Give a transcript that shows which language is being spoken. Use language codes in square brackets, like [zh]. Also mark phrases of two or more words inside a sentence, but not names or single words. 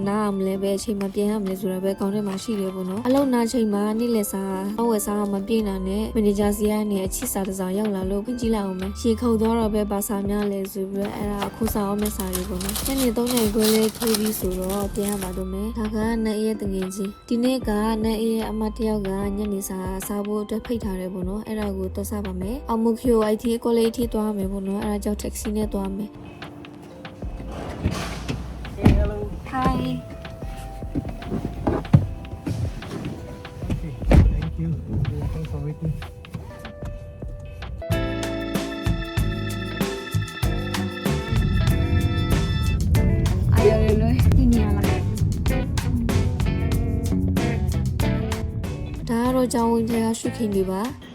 [my] နားအောင်လဲဘယ်အချိန်မှာပြန်ရမလဲဆိုတာပဲခေါင်းထဲမှာရှိတယ်ပေါ့နော်အလုပ်နားချိန်မှာနေ့လယ်စာဝယ်စားမပြည့်နိုင်နဲ့မန်နေဂျာစီကနေအချစ်စာတစ်စောင်ရောက်လာလို့ဖွင့်ကြည့်လိုက်အောင်မယ်ရေခုန်သွားတော့ပဲဘာစာများလဲဆိုပြီးတော့အဲ့ဒါအခုစာအောင်မဲ့စာတွေပေါ့နော်ညနေ3နာရီခွဲလေးထိုးပြီးဆိုတော့ပြန်ရပါတော့မယ်ဒါကနိုင်ရဲ့တငယ်ချင်းဒီနေ့ကနိုင်ရဲ့အမတယောက်ကညနေစာစားဖို့အတွက်ဖိတ်ထားတယ်ပေါ့နော်အဲ့ဒါကိုတော့စားပါမယ်အောင်မချို IT ကိုလေးထိသွားမယ်ပေါ့နော်အဲ့ဒါကြောင့် taxi နဲ့သွားမယ် [en] Hello. Hi. Okay, thank you. Thanks for waiting. Ayaw ini ala. [my] ဒါကတော့ကြောင်းဝင်ထဲကရှုခင်တွေပါ